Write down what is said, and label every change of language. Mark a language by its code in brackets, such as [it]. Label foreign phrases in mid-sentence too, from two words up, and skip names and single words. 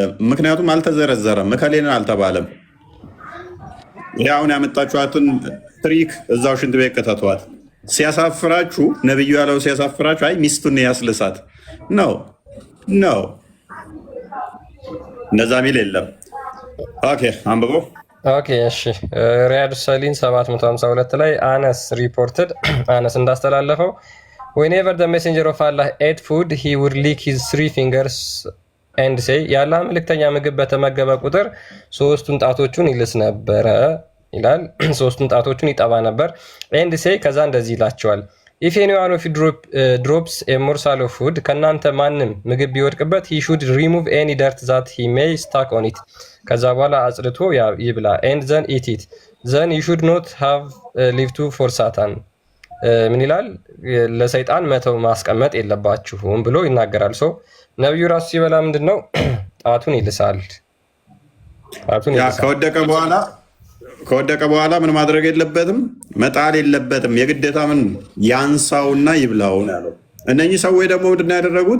[am] ምክንያቱም አልተዘረዘረም፣ እከሌንን አልተባለም። ይህ አሁን ያመጣችኋትን ትሪክ እዛው ሽንት ቤት ከተቷት። ሲያሳፍራችሁ ነብዩ ያለው ሲያሳፍራችሁ፣ አይ ሚስቱን ያስልሳት ነው ነው እንደዛ ሚል የለም። ኦኬ አንብቦ ኦኬ እሺ። ሪያድ ሰሊን 752 ላይ አነስ ሪፖርትድ አነስ እንዳስተላለፈው [en] whenever the messenger of Allah ate food he would lick his [am] 3 fingers and say ያላህ መልእክተኛ ምግብ በተመገበ ቁጥር ሶስቱን ጣቶቹን ይልስ ነበረ ይላል። ሶስቱን ጣቶቹን ይጠባ ነበር። and say ከዛ እንደዚህ ይላቸዋል if anyone of you drops a morsel of food ከናንተ ማንም ምግብ ቢወድቅበት he should remove any dirt that he may stuck on it ከዛ በኋላ አጽድቶ ይብላ and then eat it then you should not have left for Satan ምን ይላል? ለሰይጣን መተው ማስቀመጥ የለባችሁም ብሎ ይናገራል። ሰው ነብዩ ራሱ ሲበላ ምንድነው ጣቱን ይልሳል። ከወደቀ በኋላ ምን ማድረግ የለበትም? መጣል የለበትም። የግዴታ ምን ያንሳውና ይብላው ነው ያለው። እነኚህ ሰዎች ደግሞ ምንድነው ያደረጉት?